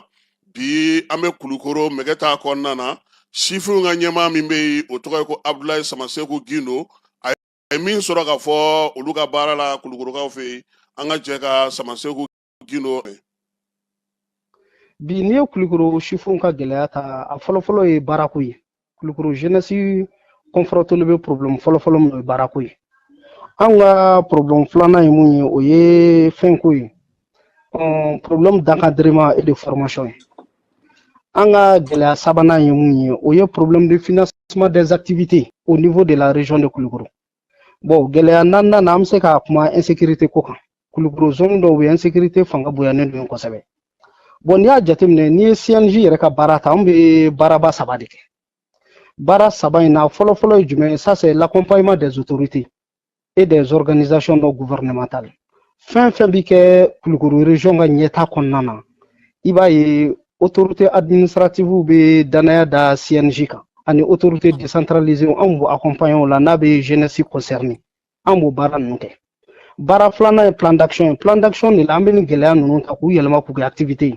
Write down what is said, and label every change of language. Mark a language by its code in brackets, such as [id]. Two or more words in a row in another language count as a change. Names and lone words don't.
[bm] Bi an bɛ Kulukoro Mɛgɛta kɔnɔna na sifinw ka ɲɛmaa min bɛ yen o tɔgɔ ye ko Abdoulaye Samaseku Gindo a ye min sɔrɔ ka fɔ olu ka baara la Kulukorokaw fɛ yen an ka jɛ ka Samaseku Gindo. Bi n'i ye Kulukoro sifinw ka gɛlɛya ta a fɔlɔfɔlɔ ye baarako ye. Kulukoro [fr] jeunesse confronté [bm] bɛ problème fɔlɔfɔlɔ min ye baarako ye. An ka problème filanan ye mun ye o ye fɛnko ye. [fr] Problème d'encadrement et de formation ye. [bm] An ka gɛlɛya sabanan ye mun ye o ye [fr] problème de financement des activités au niveau de la région de Kulukoro. [bm] Bon gɛlɛya naaninan na an bɛ se ka kuma insécurité ko kan. Kulukoro zone dɔw bɛ insécurité fanga bonyanen don kosɛbɛ. Bon n'i y'a jateminɛ n'i ye CNJ yɛrɛ ka baara ta an bɛ baaraba 3 de kɛ. Baara 3 in na fɔlɔfɔlɔ ye jumɛn ye [fr] ça c'est l'accompagnement des autorités et des organisations non gouvernementales. [bm] Fɛn fɛn bi kɛ Kulukoro région ka ɲɛta kɔnɔna na i b'a ye [fr] autorité administrative [bm] bɛ danaya da CNJ kan ani [fr] autorité décentralisée [bm] an b'u accompagner o la n'a bɛ [fr] jeunesse concernée [bm] an b'o baara ninnu kɛ. Baara filanan ye [fr] plan d'action de la [bm] an bɛ nin gɛlɛya ninnu ta k'u yɛlɛma k'u kɛ activité ye.